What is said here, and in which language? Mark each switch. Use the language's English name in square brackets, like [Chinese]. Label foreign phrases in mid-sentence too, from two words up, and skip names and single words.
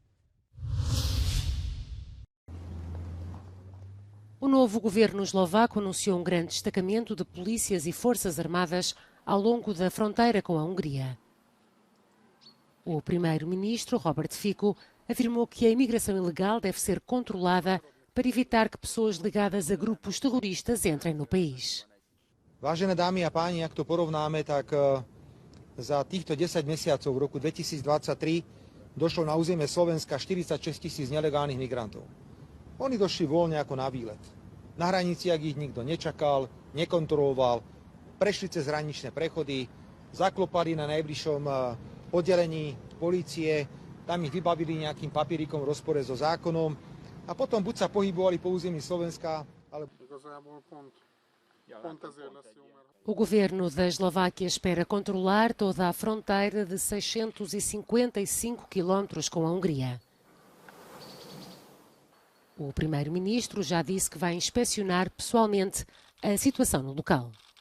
[Portuguese] O novo governo eslovaco anunciou um grande destacamento de polícias e forças armadas ao longo da fronteira com a Hungria. O primeiro-ministro, Robert Fico, afirmou que a imigração ilegal deve ser controlada para evitar que pessoas ligadas a grupos terroristas entrem no país. [Slovak] Vážené dámy a páni, ak to porovnáme, tak za týchto 10 mesiacov v roku 2023 došlo na územie Slovenska 46 000 nelegálnych migrantov. Oni došli voľne ako na výlet. Na hraniciach ich nikto nečakal, nekontroloval, prešli cez hraničné prechody, zaklopali na najbližšom oddelení polície, tam ich vybavili nejakým papierikom v rozpore so zákonom a potom buď sa pohybovali po území Slovenska, ale... [Portuguese] O governo da Eslováquia espera controlar toda a fronteira de 655 quilómetros com a Hungria. O primeiro-ministro já disse que vai inspecionar pessoalmente a situação no local.